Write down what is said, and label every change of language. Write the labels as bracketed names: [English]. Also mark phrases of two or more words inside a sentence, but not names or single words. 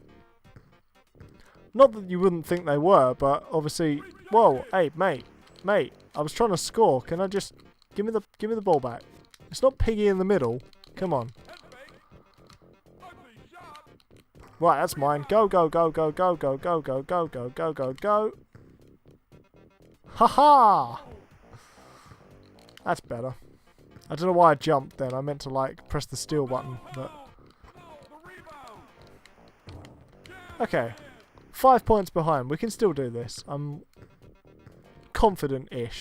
[English] Not that you wouldn't think they were, but obviously... Whoa, hey, mate. I was trying to score. Can I just... Give me the ball back. It's not Piggy in the middle. Come on. Right, that's mine. Go, go, go, go, go, go, go, go, go, go, go, go, go. Ha-ha! That's better. I don't know why I jumped then. I meant to, like, press the steal button, but... Okay. 5 points behind. We can still do this. I'm confident-ish.